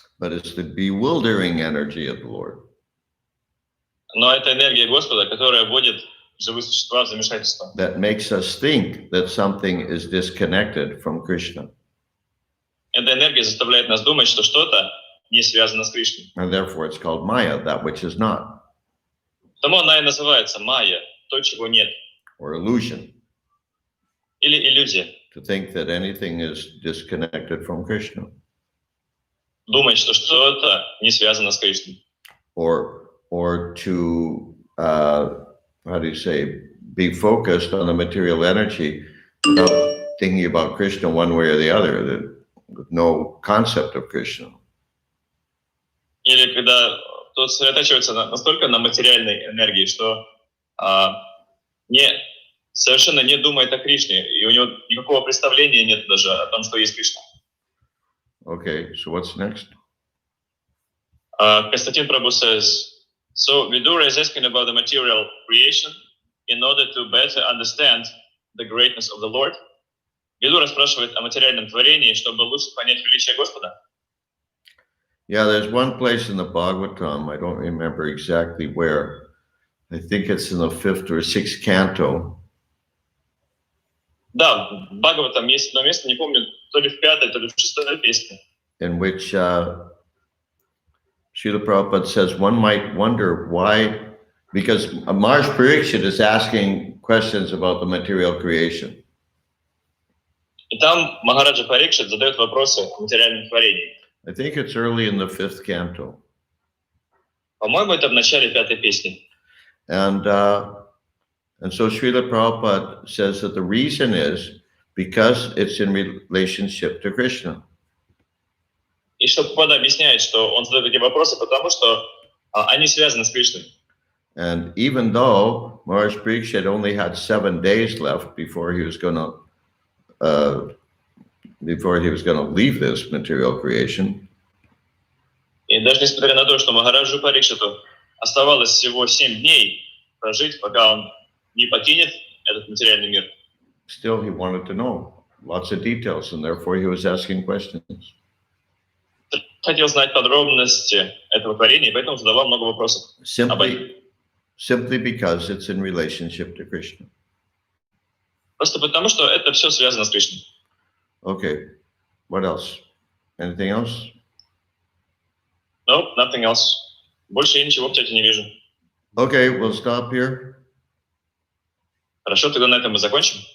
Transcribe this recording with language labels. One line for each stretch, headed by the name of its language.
English: But it's the bewildering energy of the Lord.
Russian: Но это энергия Господа, которая вводит живые существа в замешательство.
English: That makes us think that something is disconnected from Krishna.
Russian: Эта энергия заставляет нас думать, что что-то не связано с Кришной.
English: And therefore it's called Maya, that which is not.
Russian: Потому она и называется майя, то, чего нет.
English: Or illusion.
Russian: Или иллюзия.
English: To think that anything is disconnected from Krishna.
Russian: Думать, что что-то не связано с Кришной.
English: Or to, how do you say, be focused on the material energy without thinking about Krishna one way or the other, with no concept of Krishna.
Russian: Или когда тот сосредотачивается настолько на материальной энергии, что совершенно не думает о Кришне, и у него никакого представления нет даже о том, что есть Кришна.
English: Okay, so what's next? Константин Прабhu says, so Vidura is asking about the material creation in order to better understand the greatness of the Lord.
Russian: Vidura спрашивает о материальном творении, чтобы лучше понять величие Господа.
English: Yeah, there's one place in the Bhagavatam, I don't remember exactly where. I think it's in the 5th or 6th canto.
Russian: Да, в Бхагаватам есть одно место, не помню, то ли в 5-й, то ли в 6-й песне.
English: In which Srila Prabhupada says one might wonder why, because Maharaj Parikshit is asking questions about the material creation.
Russian: И там Махараджа Парикшит задает вопросы о материальном творении.
English: I think it's early in the 5th canto.
Russian: По-моему, это в начале 5-й песни.
English: And so Srila Prabhupada says that the reason is because it's in relationship to Krishna.
Russian: И что Прабхупада объясняет, что он задает эти вопросы, потому что они связаны с Кришной.
English: And even though Maharaj Parikshit only had 7 days left before he was going to leave this material creation.
Russian: И даже несмотря на то, что Махараджу Парикшиту оставалось всего 7 дней прожить, пока он не покинет этот материальный мир.
English: Still, he wanted to know lots of details, and therefore he was asking questions.
Russian: Хотел знать подробности этого творения, и поэтому задавал много вопросов.
English: Simply because it's in relationship to Krishna.
Russian: Просто потому, что это все связано с Кришной.
English: Okay, what else? Anything else? No, nothing else.
Russian: Больше я ничего в чате не вижу.
English: Okay, we'll stop here.
Russian: Хорошо, тогда на этом мы закончим.